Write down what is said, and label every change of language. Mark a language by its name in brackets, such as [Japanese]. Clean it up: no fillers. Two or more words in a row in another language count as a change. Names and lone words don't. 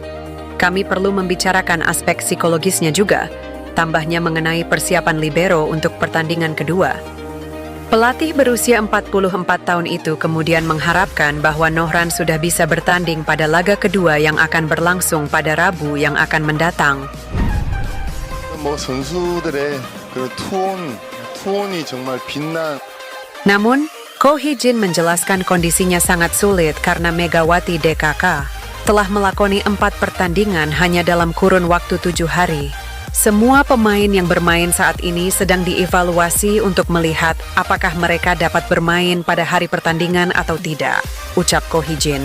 [Indonesian] Kami perlu membicarakan aspek psikologisnya juga, tambahnya mengenai persiapan libero untuk pertandingan kedua. Pelatih berusia 44 tahun itu kemudian mengharapkan bahwa Nohran sudah bisa bertanding pada laga kedua yang akan berlangsung pada Rabu yang akan mendatang. [Korean] 뭐 선수들의 그 투혼이 정말 빛난. [Indonesian] Namun, Ko Hee-jin menjelaskan kondisinya sangat sulit karena Megawati DKK telah melakoni 4 pertandingan hanya dalam kurun waktu 7 hari. Semua pemain yang bermain saat ini sedang dievaluasi untuk melihat apakah mereka dapat bermain pada hari pertandingan atau tidak, ucap Ko Hee-jin.